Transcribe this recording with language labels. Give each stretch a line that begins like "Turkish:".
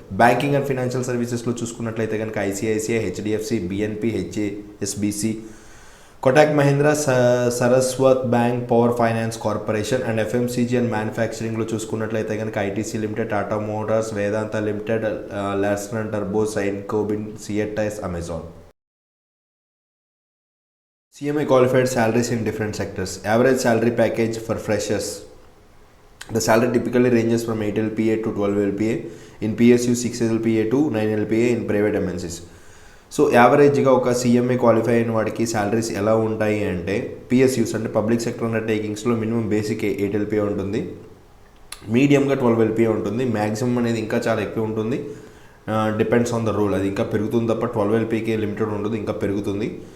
Telugu: Banking and financial సర్వీసెస్లో చూసుకున్నట్లయితే కనుక ICICI, HDFC, BNP, HSBC, Kotak Mahindra, Saraswat bank, power finance corporation. And FMCG and మ్యానుఫ్యాక్చరింగ్లో చూసుకున్నట్లయితే కనుక ITC limited, Tata Motors, Vedanta limited, Larson turbo, సైన్కోబిన్, సిఎట్ఐఎస్, Amazon.
English: CMA qualified salaries in different sectors. Average salary package for freshers. The salary typically ranges from 8 LPA to 12 LPA. In PSU 6 LPA to 9 LPA in private MNCs.
Telugu: So యావరేజ్గా ఒక CMA qualify అయిన వాడికి salaries ఎలా ఉంటాయి అంటే, PSUs అంటే public sector అండర్టేకింగ్స్లో minimum basic 8 LPA ఉంటుంది, మీడియంగా 12 LPA ఉంటుంది, మ్యాక్సిమం అనేది ఇంకా చాలా ఎక్కువ ఉంటుంది.
English: depends on the rule,
Telugu: అది ఇంకా పెరుగుతుంది తప్ప 12 LPAకే లిమిటెడ్ ఉండదు, ఇంకా పెరుగుతుంది.